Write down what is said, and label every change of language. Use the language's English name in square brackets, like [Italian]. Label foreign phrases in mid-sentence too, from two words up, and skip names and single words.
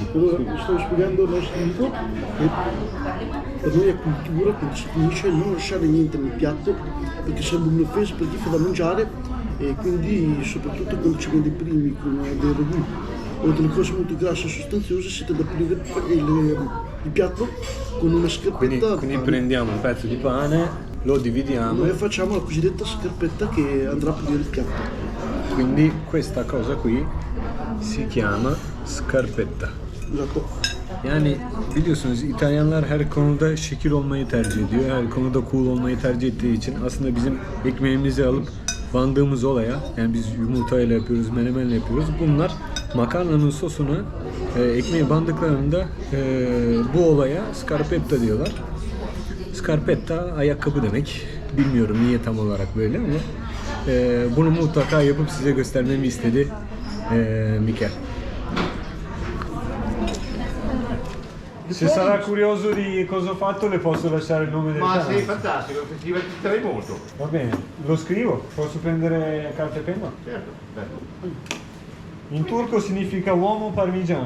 [Italian] Allora, sto spiegando il nostro amico che per noi è cultura, quindi si finisce non lasciare niente nel piatto perché sarebbe un'offesa per chi fa da mangiare e quindi soprattutto quando ci vende i primi con dei ragù o delle cose molto grasse e sostanziose siete da aprire il piatto con una scarpetta. Quindi prendiamo un pezzo di pane, lo dividiamo. Noi facciamo la cosiddetta scarpetta che andrà a pulire il piatto. Quindi questa cosa qui si chiama scarpetta. Esatto. [Turkish] Yani biliyorsunuz İtalyanlar her konuda şekil olmayı tercih ediyor. Her konuda cool olmayı tercih ettiği için aslında bizim ekmeğimizi alıp bandığımız olaya, yani biz yumurtayla yapıyoruz, menemenle yapıyoruz. Bunlar makarnanın sosuna ekmeği bandıklarında bu olaya scarpetta diyorlar. Scarpetta ayakkabı demek. Bilmiyorum niye tam olarak böyle ama bunu mutlaka yapıp size göstermemi istedi Michele. [Italian] Se sarà curioso di cosa ho fatto le posso lasciare il nome del Ma canale. sei fantastico, ti divertirei molto. Va bene, lo scrivo? Posso prendere carta e penna? Certo, certo. In turco significa uomo parmigiano.